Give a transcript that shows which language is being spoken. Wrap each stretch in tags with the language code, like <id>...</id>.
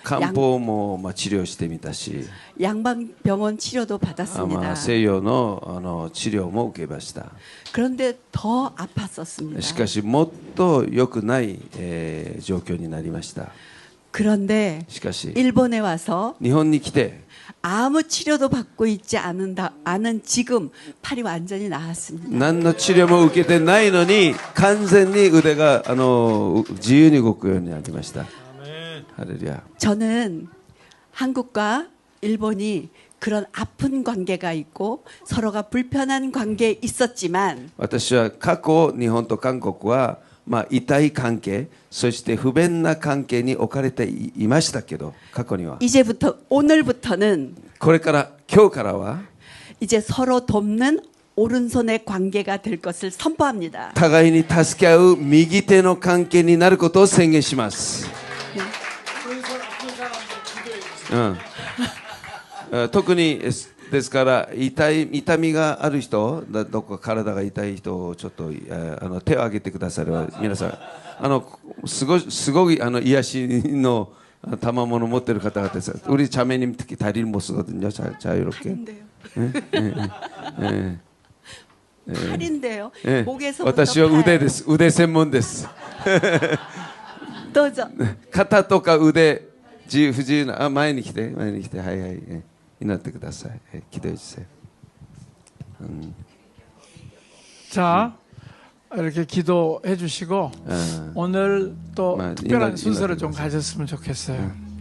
<ja>漢方も治療してみたし、</ja> <ko>양방병원 치료도 ま 받았습니다.</ko> <ja>あ西洋の治療も受けました。</ja> <ko>그런데 더 아팠었습니다.</ko> <ja>しかしもっと良くない、状況になりました。</ja> <ko>그런데</ko> <ja>しかし</ja> <ko>일본에 와서</ko> <ja>日本に来て</ja> <ko>아무 치료도 받고 있지 않은 지금 팔이 완전히 나았습니다.</ko> <ja>何の治療も受けてないのに完全に腕が自由に動くようになりました。ハレルヤ。</ja> <ko>저는 한국과 일본이 그런 아픈 관계가 있고 서로가 불편한 관계에 있었지만</ko> <ja>私は過去日本と韓国はまあ痛い関係、そして不便な関係に置かれていましたけど、過去には</ja> <ko>이제부터 오늘부터는</ko> <ja>これから今日からは</ja> <ko>이제 서로 돕는 오른손의 관계가 될 것을 선포합니다.</ko> <ja>互いに助け合う右手の関係になることを宣言します。特にですから痛みがある人、どこか体が痛い人をちょっと手を挙げてくだされば皆さんすごい癒しの賜物を持っている方々です。</ja> <ko>우리 자매님 특히 다리를 못 쓰거든요. 자유롭게. 팔인데요. 목에서부터</ko> <ja>私は腕です。腕専門です。どうぞ。肩とか腕不自由な前に来てはいはい。祈ってください。</ja> <ko>기도해주세요. 자, 이렇게 기도해 주시고 오늘 또 특별한 순서를 좀 가졌으면 좋겠어요.</ko>